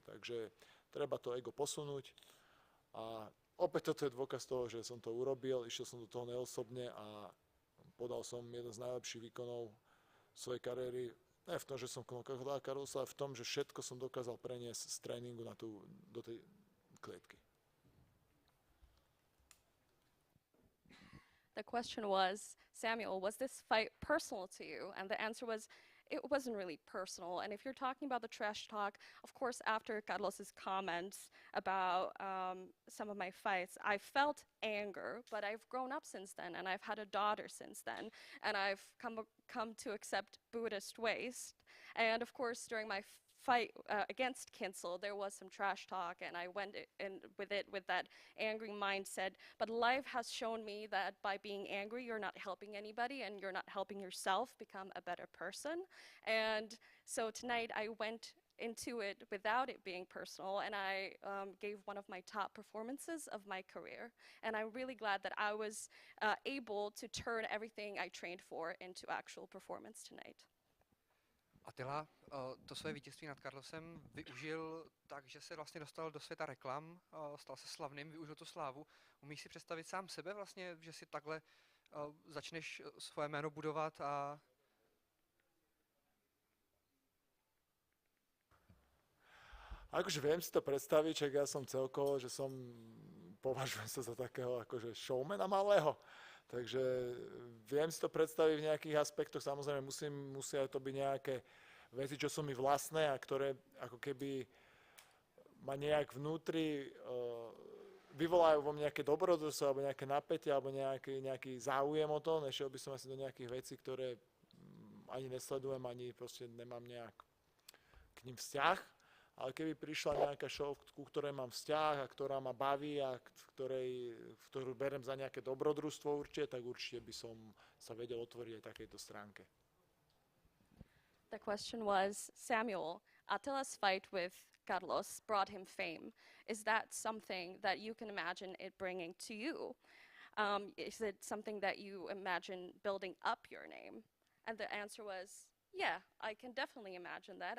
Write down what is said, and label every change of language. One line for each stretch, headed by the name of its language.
Slovak: Takže treba to ego posunúť a opäť toto je dôkaz toho, že som to urobil, išiel som do toho neosobne a podal som jeden z najlepších výkonov svojej kariéry. Ne v tom, že som knokal Carlosa, ale v tom, že všetko som dokázal preniesť z tréningu do tej klietky.
English: The question was, Samuel, was this fight personal to you? And the answer was, it wasn't really personal. And if you're talking about the trash talk, of course, after Carlos's comments about some of my fights, I felt anger, but I've grown up since then, and I've had a daughter since then, and I've come to accept Buddhist ways. And of course, during my fight against Kinsel, there was some trash talk, and I went in with that angry mindset. But life has shown me that by being angry, you're not helping anybody, and you're not helping yourself become a better person. And so tonight, I went into it without it being personal, and I gave one of my top performances of my career. And I'm really glad that I was able to turn everything I trained for into actual performance tonight.
Czech: Attila to své vítězství nad Carlosem využil tak, že se vlastně dostal do světa reklam, stal se slavným, využil tu slávu. Umíš si představit sám sebe vlastně, že si takhle začneš svoje jméno budovat a...
Slovak: Akože viem si to predstaviť, čak ja som celkovo, že považujem sa za takého akože showmana malého. Takže viem si to predstaviť v nejakých aspektoch, samozrejme musia to byť nejaké veci, čo sú mi vlastné a ktoré ako keby ma nejak vnútri vyvolajú vo mne nejaké dobrodružstvo alebo nejaké napätie alebo nejaký záujem o to. Nešiel by som asi do nejakých vecí, ktoré ani nesledujem, ani proste nemám nejak k ním vzťah. Ale keby prišla nejaká show, ku ktorej mám vzťah a ktorá ma baví a ktorú berem za nejaké dobrodružstvo určite, tak určite by som sa vedel otvoriť aj takejto stránke.
English: The question was, Samuel, Attila's fight with Carlos brought him fame. Is that something that you can imagine it bringing to you? Is it something that you imagine building up your name? And the answer was, yeah, I can definitely imagine that.